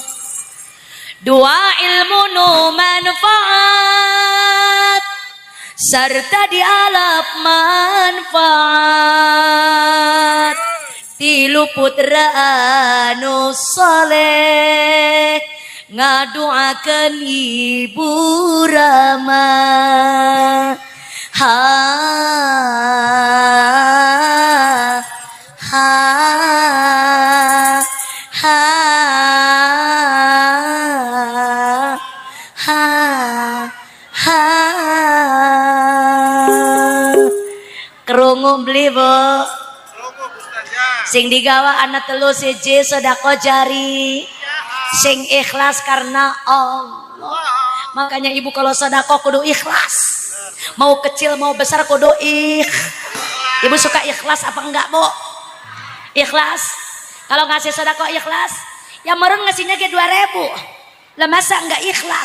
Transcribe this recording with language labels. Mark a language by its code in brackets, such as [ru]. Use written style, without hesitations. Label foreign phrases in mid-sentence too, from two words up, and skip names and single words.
[su] 2 ilmu nu manfaat, serta dialap manfaat. 3 putra anu soleh, ngaduakeun ibu Rama. Ha ha ha ha ha. [jv] Kerungu beli Bu. Sing digawa anak 3 siji sedekah jari, sing ikhlas karena Allah. [id] Makanya ibu kalau sedekah kudu ikhlas, mau kecil mau besar kudu Ibu suka ikhlas apa enggak Bu? Ikhlas. Kalau ngasih sedekah ikhlas, yang meren ngasihnya ke 2.000 lah, masa enggak ikhlas?